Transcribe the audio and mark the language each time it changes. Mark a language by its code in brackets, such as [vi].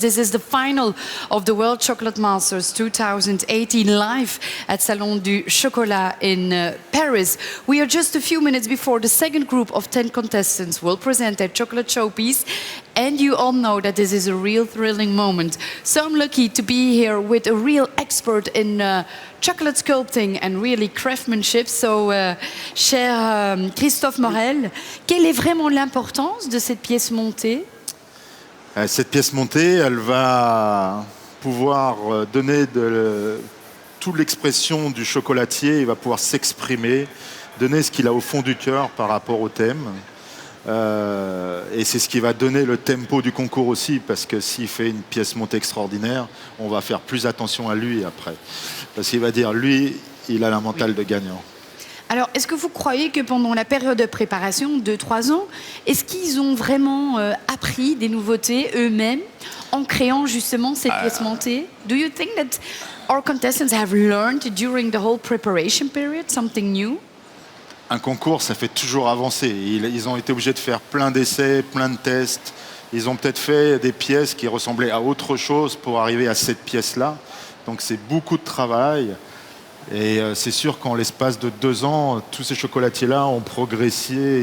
[en] This is the final of the World Chocolate Masters 2018 live at Salon du Chocolat in Paris. We are just a few minutes before the second group of 10 contestants will present their chocolate showpiece. And you all know that this is a real thrilling moment. So I'm lucky to be here with a real expert in chocolate sculpting and really craftsmanship. [fr] So, cher Christophe Morel, quelle est vraiment l'importance de cette pièce montée? Cette pièce montée, elle va pouvoir donner toute l'expression du chocolatier. Il va pouvoir s'exprimer, donner ce qu'il a au fond du cœur par rapport au thème. Et c'est ce qui va donner le tempo du concours aussi, parce que s'il fait une pièce montée extraordinaire, on va faire plus attention à lui après. Parce qu'il va dire, lui, il a la mentale de gagnant. Alors, est-ce que vous croyez que pendant la période de préparation, 2-3 ans, est-ce qu'ils ont vraiment appris des nouveautés eux-mêmes en créant justement cette pièce montée? [en] Do you think that our contestants have learned during the whole preparation period something new? [fr] Un concours, ça fait toujours avancer. Ils ont été obligés de faire plein d'essais, plein de tests. Ils ont peut-être fait des pièces qui ressemblaient à autre chose pour arriver à cette pièce-là. Donc c'est beaucoup de travail. Et c'est sûr qu'en l'espace de 2 ans, tous ces chocolatiers-là ont progressé.